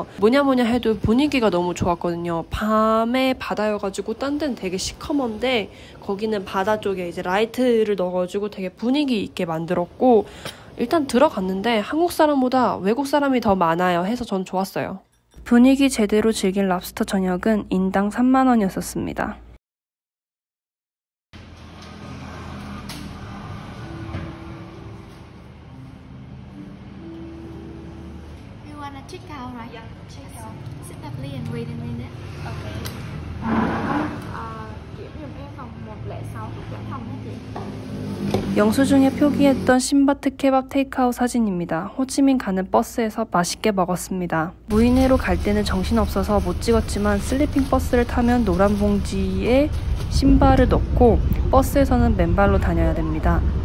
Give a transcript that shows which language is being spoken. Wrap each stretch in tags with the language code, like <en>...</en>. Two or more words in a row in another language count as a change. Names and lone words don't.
<ko>뭐냐 해도 분위기가 너무 좋았거든요. 밤에 바다여가지고 딴 데는 되게 시커먼데 거기는 바다 쪽에 이제 라이트를 넣어가지고 되게 분위기 있게 만들었고, 일단 들어갔는데 한국 사람보다 외국 사람이 더 많아요 해서 전 좋았어요. 분위기 제대로 즐긴 랍스터 저녁은 인당 3만 원이었습니다.</ko> <en>You wanna check out, right? Yeah, check out. Sit up and wait a minute. Okay.</en> <vi>Kiểm giùm em phòng 106 hoặc phòng hả chị?</vi> <ko>영수증에 표기했던 신바트 케밥 테이크아웃 사진입니다. 호치민 가는 버스에서 맛있게 먹었습니다. 무인회로 갈 때는 정신없어서 못 찍었지만 슬리핑 버스를 타면 노란 봉지에 신발을 넣고 버스에서는 맨발로 다녀야 됩니다.</ko>